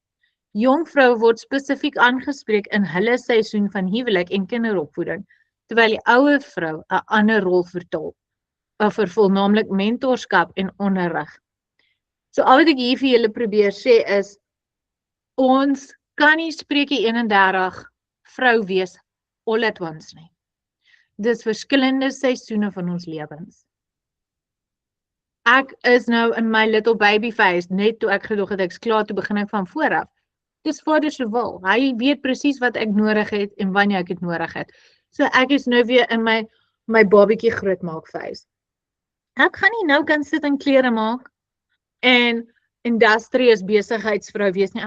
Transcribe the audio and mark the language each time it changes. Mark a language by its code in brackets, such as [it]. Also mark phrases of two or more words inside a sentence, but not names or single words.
[af] Jong vroue word spesifiek aangespreek in hulle seisoen van huwelik en kinderopvoeding, terwyl die ouer vrou 'n ander rol vervul, naamlik mentorskap en onderrig. So al wat ek hier vir julle probeer sê is, ons kan nie Spreuke 31 vrou wees [en] all at once [af] nie. Dis verskillende seisoene van ons lewens. Ek is nou in my [en] little baby phase, [af] net toe ek gedog het ek's klaar, toe begin ek van vooraf. Dis Vader se wil. Hy weet presies wat ek nodig het en wanneer ek dit nodig het. So ek is nou weer in my babietjie grootmaak phase. Ek gaan nie nou kan sit en klere maak en industrious besigheidsvrou wees nie.